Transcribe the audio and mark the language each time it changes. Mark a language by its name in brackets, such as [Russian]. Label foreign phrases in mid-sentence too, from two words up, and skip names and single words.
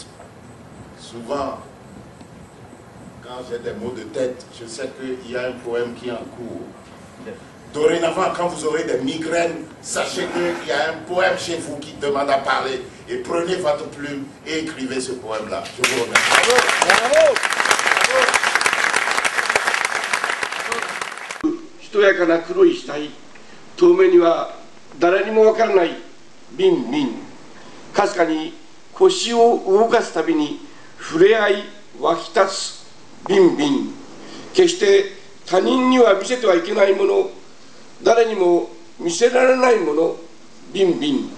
[French] Souvent, quand j'ai des mots de tête, je sais qu'il y a un poème qui est en cours. Dorénavant, quand vous aurez des migraines, sachez qu'il y a un poème chez vous qui demande à parler. Et prenez votre plume et écrivez ce poème-là. Je vous remercie. Bravo. Bravo. [Japanese] しとやかな黒い死体、遠目には誰にもわからないビンビン。かすかに腰を動かすたびに触れ合い湧き立つビンビン。決して他人には見せてはいけないもの、誰にも見せられないもの、ビンビン。